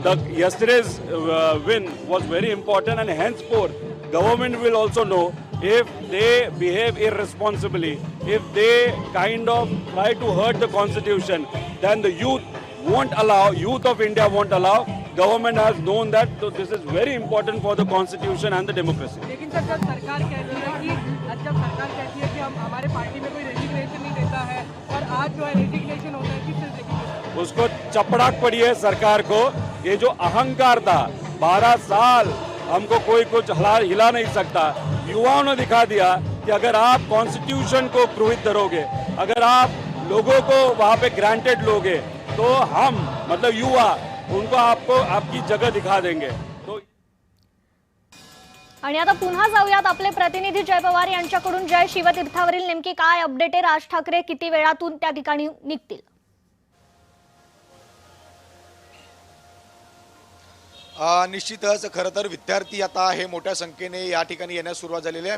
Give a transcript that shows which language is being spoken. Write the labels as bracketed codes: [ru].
[en] Yesterday's win was very important, and henceforth government will also know if they behave irresponsibly, if they kind of try to hurt the constitution, then the youth of India won't allow. Government has known that, so this is very important for the constitution and the democracy. [hi] लेकिन sir जब सरकार कहती है कि हम हमारे party में कोई रेजिग्नेशन नहीं देता है और आज जो है रेजिग्नेशन होता है, किस तरीके उसको चपड़ाक पड़ी है सरकार को. ये जो अहंकार था 12 साल हमको कोई कुछ हिला नहीं सकता. युवाओं ने दिखा दिया कि अगर आप कॉन्स्टिट्यूशन को गृहीत धरोगे, अगर आप लोगों को वहाँ पे ग्रांटेड लोगे, तो हम मतलब युवा उनको आपको आपकी जगह दिखा देंगे. तो [mr] आणि आता पुन्हा जाऊयात आपले प्रतिनिधी जय पवार यांच्याकडून. जय, शिवतीर्थावरील नेमकी काय अपडेट आहे? राज ठाकरे किती वेळातून त्या ठिकाणी निघतील? निश्चितच खरं तर विद्यार्थी आता हे मोठ्या संख्येने या ठिकाणी येण्यास सुरुवात झालेली आहे.